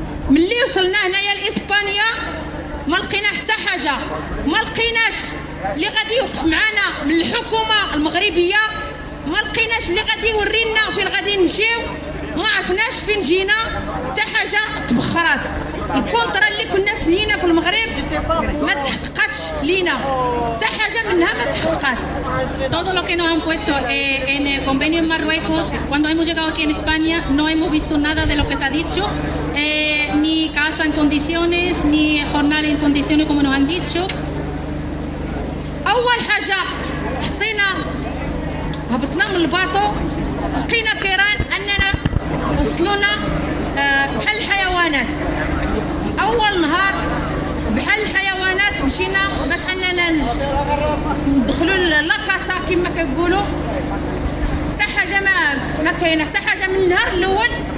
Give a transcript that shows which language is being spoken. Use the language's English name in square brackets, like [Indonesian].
[Arabic] ملي وصلنا هنايا لاسبانيا ما لقينا حتى حاجة ما لقيناش اللي غادي يوقف معنا من الحكومة المغربية ما لقيناش اللي غادي يورينا فين غادي نمشيو ما عرفناش فين جينا حتى حاجة تبخرات الكونترا اللي كنا سنينا في المغرب ما تحققتش لينا حتى حاجة منها ما تحققت [Spanish] Todo lo que nos han puesto en el convenio en Marruecos, cuando hemos llegado aquí en España, no hemos visto nada de lo que se ha dicho, ni casa en condiciones, ni jornal en condiciones, como nos han dicho. [Arabic] أول حاجة حطينا هبطنا من الباطو لقينا كيران أننا وصلنا بحال الحيوانات. أول نهار بحال الحيوانات مشينا باش أننا ندخلوا لاكاسا كما كيقولوا حتى حاجة ما كاينة حتى حاجة من النهار الأول